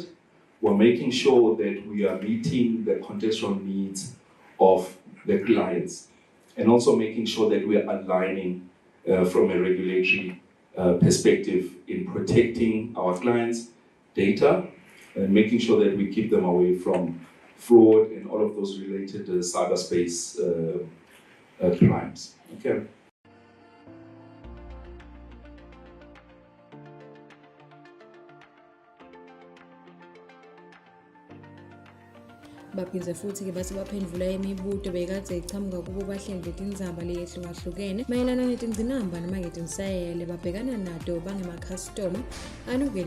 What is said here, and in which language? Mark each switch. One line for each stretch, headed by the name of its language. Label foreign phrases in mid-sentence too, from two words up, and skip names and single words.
English: We're making sure that we are meeting the contextual needs of the clients, and also making sure that we are aligning from a regulatory perspective in protecting our clients' data and making sure that we keep them away from fraud and all of those related cyberspace crimes. Okay.
Swati: Baphinde futhi-ke base baphendula imibuto bekade iqhamuka kubo bahleli betindzaba leyehlukahlukene mayelana netingqinamba noma ngetinsayele babhekana nato bangemakhastoma anukela